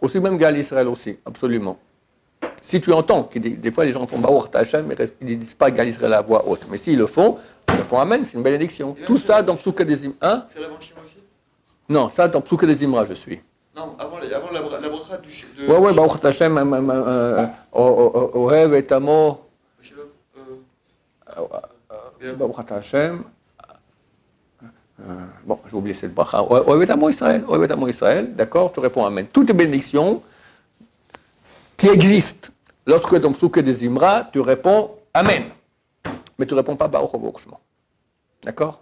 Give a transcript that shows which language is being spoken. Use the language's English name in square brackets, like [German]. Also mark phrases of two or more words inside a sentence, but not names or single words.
[French] Aussi même [Hebrew] גאל ישראל [French] aussi, absolument. Si tu entends, des fois les gens font [Hebrew] ברוך אתה השם, [French] mais ils ne disent pas [Hebrew] גאל ישראל [French] à voix haute. Mais s'ils le font, tu réponds Amen, c'est une bénédiction. Tout ça dans [Hebrew] פסוקי דזמרא. [French] Hein? C'est avant le Shema aussi? Non, ça dans [Hebrew] פסוקי דזמרא, [French] je suis. Non, avant la bracha du. Ouais, [Hebrew] ברוך אתה השם אוהב את עמו. ברוך אתה השם. [French] Bon, j'ai oublié cette bracha. [Hebrew] אוהב את עמו ישראל, [French] d'accord? Tu réponds Amen. Toutes les bénédictions qui existent, lorsque dans [Hebrew] פסוקי דזמרא, [French] tu réponds Amen. Mais tu ne réponds pas [Hebrew] ברוך הוא ברוך שמו. [French] D'accord?